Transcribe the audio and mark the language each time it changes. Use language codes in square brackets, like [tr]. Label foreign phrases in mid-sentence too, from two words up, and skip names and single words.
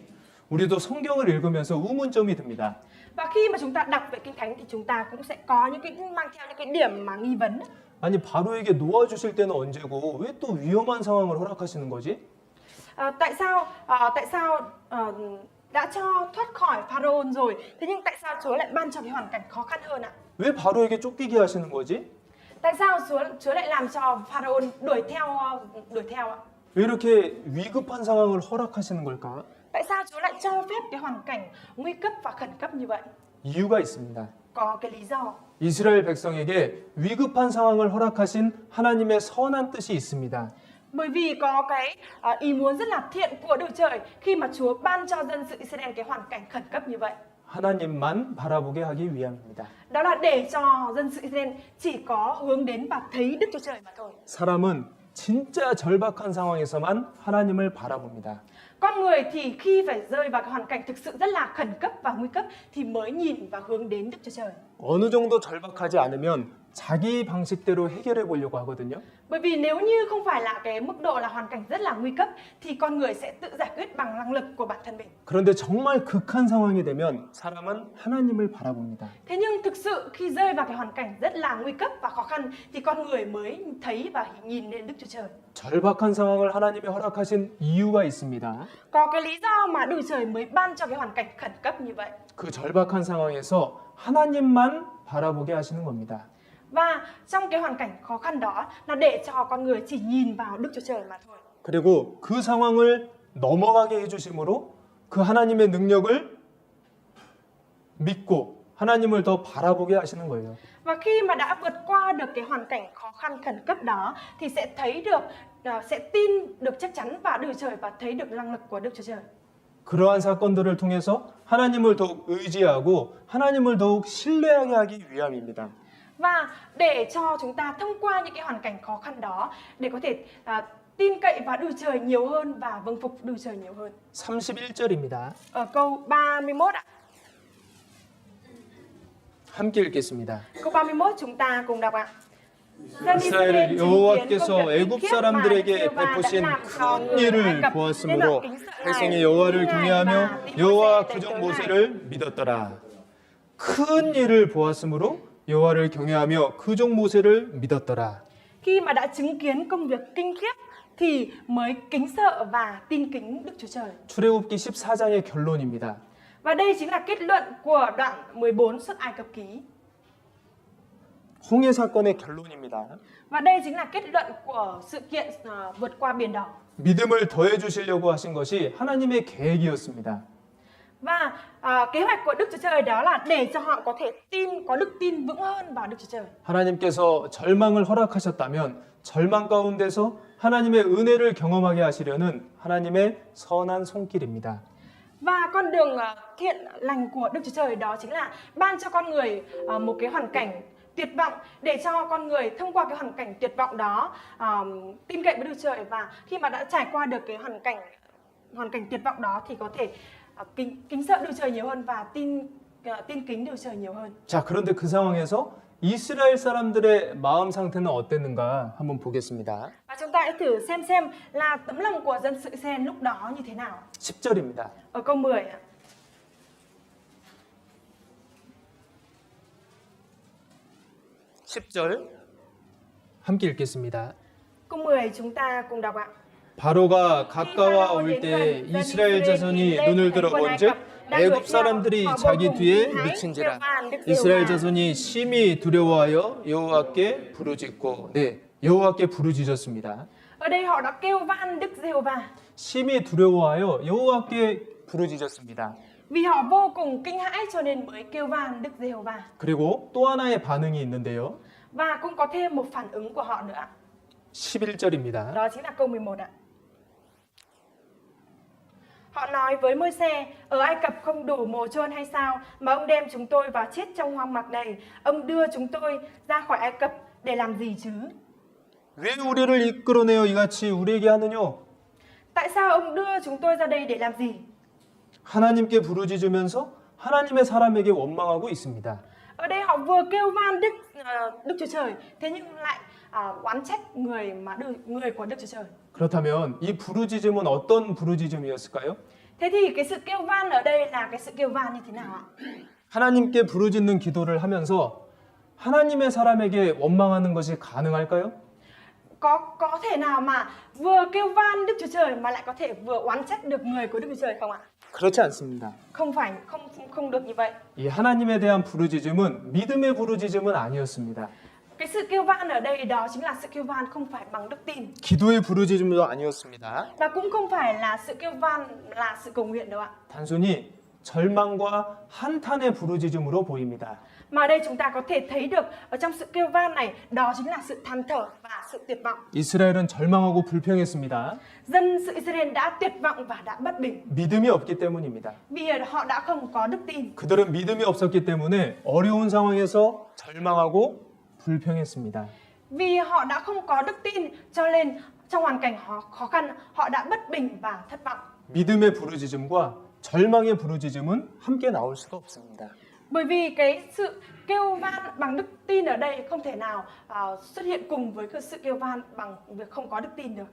[ko] 우리도 성경을 읽으면서 의문점이 듭니다. [vi] Và khi mà chúng ta đọc về Kinh Thánh thì chúng ta cũng sẽ có những cái mang theo những cái điểm mà nghi vấn. [ko] 아니 바로에게 놓아주실 때는 언제고 왜 또 위험한 상황을 허락하시는 거지? [vi] Tại sao đã cho thoát khỏi Pharaoh rồi, thế nhưng tại sao Chúa lại ban cho cái hoàn cảnh khó khăn hơn ạ? [ko] 왜 바로에게 쫓기게 하시는 거지? [vi] Tại sao Chúa lại làm cho Pharaoh đuổi theo ạ? [ko] 왜 이렇게 위급한 상황을 허락하시는 걸까? [vi] Tại sao Chúa lại cho phép cái hoàn cảnh nguy cấp và khẩn cấp như vậy? [ko] 이유가 있습니다. [vi] Có cái lý do. [ko] 이스라엘 백성에게 위급한 상황을 허락하신 하나님의 선한 뜻이 있습니다. [vi] Bởi vì có cái ý muốn rất là thiện của Đức Trời khi mà Chúa ban cho dân sự Israel cái hoàn cảnh khẩn cấp như vậy. [ko] 하나님만 바라보게 하기 위함입니다. [vi] Đó là để cho dân sự Israel chỉ có hướng đến và thấy Đức Chúa Trời mà thôi. [ko] 사람은 진짜 절박한 상황에서만 하나님을 바라봅니다. [vi] Con người thì khi phải rơi vào cái hoàn cảnh thực sự rất là khẩn cấp và nguy cấp thì mới nhìn và hướng đến Đức Chúa Trời. [ko] 어느 정도 절박하지 않으면 자기 방식대로 해결해 보려고 하거든요. [vi] Bởi vì nếu như không phải là cái mức độ là hoàn cảnh rất là nguy cấp thì con người sẽ tự giải quyết bằng năng lực của bản thân mình. [ko] 그런데 정말 극한 상황이 되면 사람은 하나님을 바라봅니다. [vi] Thế nhưng thực sự khi rơi vào cái hoàn cảnh rất là nguy cấp và khó khăn thì con người mới thấy và nhìn lên Đức Chúa Trời. [ko] 절박한 상황을 하나님이 허락하신 이유가 있습니다. [vi] Có cái lý do mà Đức Trời mới ban cho cái hoàn cảnh khẩn cấp như vậy. [ko] 그 절박한 상황에서 하나님만 바라보게 하시는 겁니다. [vi] Và trong cái hoàn cảnh khó khăn đó là để cho con người chỉ nhìn vào Đức Chúa Trời mà thôi. [ko] 그리고 그 상황을 넘어가게 해주심으로 그 하나님의 능력을 믿고 하나님을 더 바라보게 하시는 거예요. [vi] Và khi mà đã vượt qua được cái hoàn cảnh khó khăn khẩn cấp đó thì sẽ thấy được, sẽ tin được chắc chắn vào Đức Chúa Trời và thấy được năng lực của Đức Chúa Trời. [ko] 그러한 사건들을 통해서 하나님을 더욱 의지하고 하나님을 더욱 신뢰하게 하기 위함입니다. [vi] Và để cho chúng ta thông qua những cái hoàn cảnh khó khăn đó để có thể tin cậy vào Đức Trời nhiều hơn và vâng phục Đức Trời nhiều hơn. [ko] 31절입니다. [vi] Ở câu 31 ạ. [ko] 함께 읽겠습니다. [vi] Câu 31 chúng ta cùng đọc ạ. [ko] 이스라엘 여호와께서 애굽 사람들에게 베푸신 큰 일을 보았으므로 백성이 여호와를 경외하며 여호와 그종 모세를 믿었더라. 큰 일을 보았으므로 여호와를 경외하며 그종 모세를 믿었더라. [vi] Khi mà đã chứng kiến công việc kinh khiếp thì mới kính sợ và tin kính Đức Chúa Trời. [ko] 출애굽기 14장의 결론입니다. [vi] Và đây chính là kết luận của đoạn 14 Xuất Ai Cập Ký. [ko] 홍해 사건의 결론입니다. [vi] Và đây chính là kết luận của sự kiện vượt qua biển đỏ. [ko] 믿음을 더해 주시려고 하신 것이 하나님의 계획이었습니다. [vi] Và kế hoạch của Đức Chúa Trời đó là để cho họ có thể tin, có đức tin vững hơn vào Đức Chúa Trời. [ko] 하나님께서 절망을 허락하셨다면 절망 가운데서 하나님의 은혜를 경험하게 하시려는 하나님의 선한 손길입니다. [vi] Và con đường thiện lành của Đức Chúa Trời đó chính là ban cho con người một cái hoàn cảnh tuyệt vọng để cho con người thông qua cái hoàn cảnh tuyệt vọng đó tin cậy với Đức Trời, và khi mà đã trải qua được cái hoàn cảnh tuyệt vọng đó thì có thể kính sợ Đức Trời nhiều hơn và tin kính Đức Trời nhiều hơn. [ko] 자, 그런데 그 상황에서 이스라엘 사람들의 마음 상태는 어땠는가 한번 보겠습니다. [vi] Và chúng ta hãy thử xem là tấm lòng của dân sự Israel lúc đó như thế nào. [ko] 10절입니다. [vi] Ở câu 10 ạ. [ko] 10절 함께 읽겠습니다. [vi] Câu 10 chúng ta cùng đọc ạ. [ko] 바로가 가까워 올 때 이스라엘 자손이 눈을 들어 본즉 애굽 사람들이 자기 뒤에 미친지라. 이스라엘 자손이 심히 두려워하여 여호와께 부르짖고 여호와께 부르짖었습니다. [vi] Ở đây họ đã kêu van Đức Giê-hô-va. [ko] 심히 두려워하여 여호와께 부르짖었습니다. [vi] Vì họ vô cùng kinh hãi cho nên mới kêu van Đức Giê-hô-va. [ko] 그리고 또 하나의 반응이 있는데요. [vi] Và cũng có thêm một phản ứng của họ nữa ạ. [ko] 11절입니다. [vi] Đó chính là câu 11 ạ. Họ nói với Môi-se, ở Ai Cập không đủ mồ chôn hay sao mà ông đem chúng tôi vào chết trong hoang mạc này? Ông đưa chúng tôi ra khỏi Ai Cập để làm gì chứ? [ko] 왜 우리를 이끌어내어 이같이 우리에게 하느냐? [vi] Tại sao ông đưa chúng tôi ra đây để làm gì? [ko] 하나님께 부르짖으면서 하나님의 사람에게 원망하고 있습니다. [vi] Ở đây họ vừa kêu van Đức Chúa Trời, thế nhưng lại oán trách người của Đức Chúa Trời. [ko] 그렇다면 이 부르짖음은 어떤 부르짖음이었을까요? [vi] Thế thì cái sự kêu van ở đây là cái sự kêu van như thế nào ạ? [ko] 하나님께 부르짖는 기도를 하면서 하나님의 사람에게 원망하는 것이 가능할까요? [vi] Có thể nào mà vừa kêu van Đức Chúa Trời mà lại có thể vừa oán trách được người của Đức Chúa Trời không ạ? [ko] 그렇지 않습니다. [vi] Không được như vậy. [ko] 이 하나님에 대한 부르짖음은 믿음의 부르짖음은 아니었습니다. [vi] Cái sự kêu van ở đây đó chính là sự kêu van không phải bằng đức tin. [ko] 기도의 부르짖음도 아니었습니다. [vi] Và cũng không phải là sự kêu van là sự cầu nguyện đâu ạ. [ko] 단순히 절망과 한탄의 부르짖음으로 보입니다. [vi] Mà ở đây chúng ta có thể thấy được ở trong sự kêu van này đó chính là sự than thở và sự tuyệt vọng. [ko] 이스라엘은 절망하고 불평했습니다. [vi] Dân sự Israel đã tuyệt vọng và đã bất bình [ko] 믿음이 없기 때문입니다. [vi] vì họ đã không có đức tin. [ko] 그들은 믿음이 없었기 때문에 어려운 상황에서 절망하고 불평했습니다. [vi] Vì họ đã không có đức tin cho nên trong hoàn cảnh họ khó khăn họ đã bất bình và thất vọng. [ko] 믿음의 부르짖음과 절망의 부르짖음은 함께 나올 수가 없습니다. [vi] Bởi vì cái sự kêu van bằng đức tin ở đây không thể nào xuất hiện cùng với cái sự kêu van bằng việc không có đức tin được.